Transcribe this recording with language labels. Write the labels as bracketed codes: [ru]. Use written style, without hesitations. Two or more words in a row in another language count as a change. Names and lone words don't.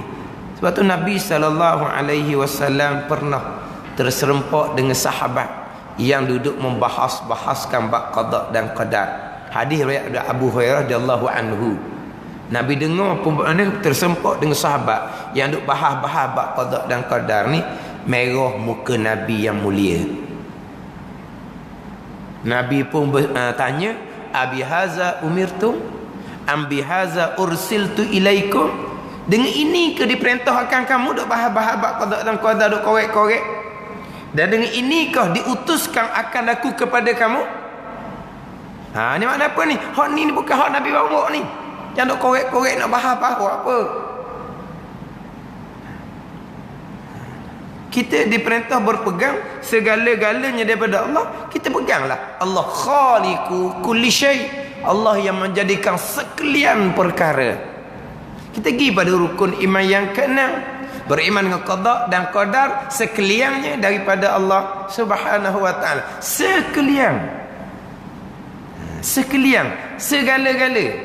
[ms] Sebab tu Nabi SAW pernah terserempak dengan sahabat yang duduk membahas-bahaskan bab qada dan qadar. Hadis riwayat Abu Hurairah [ar] رضي الله عنه. [ms] Nabi dengar perbuatan ni tersempak dengan sahabat yang duk bahas-bahas bab qada dan qadar ni, merah muka Nabi yang mulia. Nabi pun tanya, [ar] أبهذا أمرتم أم بهذا أرسلت إليكم? [ms] Dengan ini ke diperintahkan kamu duk bahas-bahas bab qada dan qadar, duk korek-korek? Dan dengan ini kah diutuskan akan aku kepada kamu? Ni makna apa ni? Hak ni bukan hak Nabi bawa ni. Jangan nak korek-korek nak bahas-bahas apa. Kita diperintah berpegang segala-galanya daripada Allah. Kita peganglah. [ar] الله خالق كل شيء'. [ms] Allah yang menjadikan sekalian perkara. Kita pergi pada rukun iman yang ke-6. Beriman dengan qada dan qadar sekaliannya daripada Allah [ar] سبحانه وتعالى. [ms] Sekalian. Sekalian, segala-gala.